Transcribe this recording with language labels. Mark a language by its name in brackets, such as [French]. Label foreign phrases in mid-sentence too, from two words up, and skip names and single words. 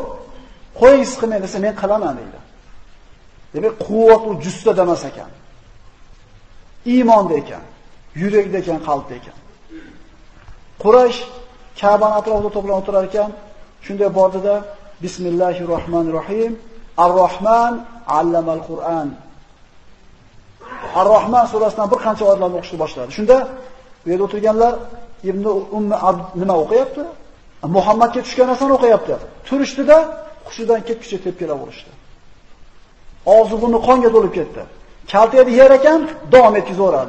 [Uzbek] Qo'ying siz qilmang desa men qilaman dedi. Demak, quvvat u justa emas ekan. Iymonda ekan, yurakda ekan, qalbda ekan. Quraysh Ka'bani atrofida to'planib o'tirar ekan, shunday bordida Bismillahirrohmanirrohim. [Arabic] الرحمن علم القرآن. [Uzbek] Ar-Rahman surasidan bir qancha oyatlarni o'qishni boshladi. Shunda bu yerda o'tirganlar Ibn Ummi Abd nima o'qiyapti? Muhammadga tushgan narsani o'qiyapti. Turishdida hushidan ketguncha tepkilaverishdi. Og'zi burni qonga to'lib ketdi. Kaltaydi yer ekan, davom etkizaveradi.